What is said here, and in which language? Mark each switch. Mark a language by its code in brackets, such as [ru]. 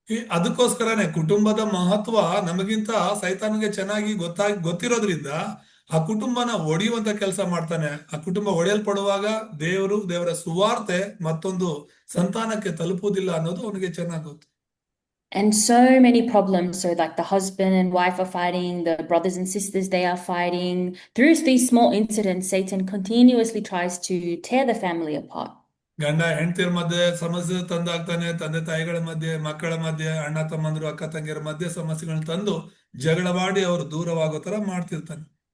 [kn] ಅದಕ್ಕೋಸ್ಕರನೇ ಕುಟುಂಬದ ಮಹತ್ವ ನಮಗಿಂತ ಸೈತಾನಿಗೆ ಚೆನ್ನಾಗಿ ಗೊತ್ತಿರೋದ್ರಿಂದ ಆ ಕುಟುಂಬನ ಒಡೆಯುವಂತ ಕೆಲಸ ಮಾಡ್ತಾನೆ. ಆ ಕುಟುಂಬ ಒಡೆಯಲ್ಪಡುವಾಗ ದೇವರ ಸುವಾರ್ತೆ ಮತ್ತೊಂದು ಸಂತಾನಕ್ಕೆ ತಲುಪುವುದಿಲ್ಲ ಅನ್ನೋದು ಅವನಿಗೆ ಚೆನ್ನಾಗಿ ಗೊತ್ತು. [en] And so many problems. So like the husband and wife are fighting, the brothers and sisters, they are fighting. Through these small incidents, Satan continuously tries to tear the family apart. [kn] ಗಂಡ ಹೆಂಡತಿಯರ ಮಧ್ಯೆ ಸಮಸ್ಯೆ ತಂದಾಗ್ತಾನೆ, ತಂದೆ ತಾಯಿಗಳ ಮಧ್ಯೆ, ಮಕ್ಕಳ ಮಧ್ಯೆ, ಅಣ್ಣ ತಮ್ಮಂದ್ರು, ಅಕ್ಕ ತಂಗಿಯರ ಮಧ್ಯೆ ಸಮಸ್ಯೆಗಳನ್ನ ತಂದು ಜಗಳವಾಡಿ ಅವರು ದೂರವಾಗೋ ತರ ಮಾಡ್ತಿರ್ತಾನೆ.